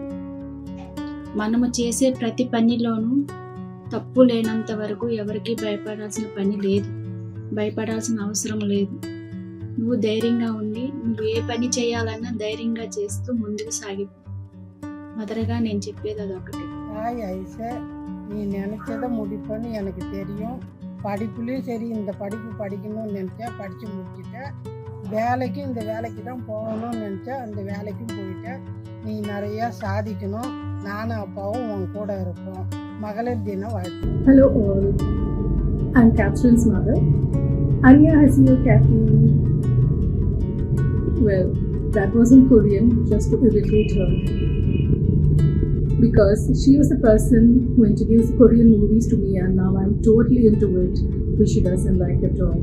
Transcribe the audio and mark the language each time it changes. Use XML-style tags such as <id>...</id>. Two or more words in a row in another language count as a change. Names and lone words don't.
<te>మనము చేసే ప్రతి పనిలోనూ తప్పు లేనంత వరకు ఎవరికి భయపడాల్సిన పని లేదు, భయపడాల్సిన అవసరం లేదు. నువ్వు ధైర్యంగా ఉండి నువ్వు ఏ పని చేయాలన్నా ధైర్యంగా చేస్తూ ముందుకు సాగిపో. மதுரகா నేను చెప్పేది అదొకటి.</te> <ta>ஹாய் ஐசா, நீ நினச்சதை முடிப்பேன்னு எனக்கு தெரியும். படிப்புலேயும் சரி, இந்த படிப்பு படிக்கணும்னு நினச்சா படித்து முடிச்சுட்டேன். வேலைக்கு இந்த வேலைக்கு தான் போகணும்னு நினச்சா அந்த வேலைக்கும் போயிட்டேன். நீ நிறையா சாதிக்கணும். நானும் அப்பாவும் உன் கூட இருப்போம். மகளிர் தின வாழ்த்து.</ta> <en>Hello all, I'm Catherine's mother. Anya has you, Kathy. Well, that wasn't Korean, just to irritate her. Because she was the person who introduced Korean movies to me, and now I'm totally into it, which she doesn't like at all.</en>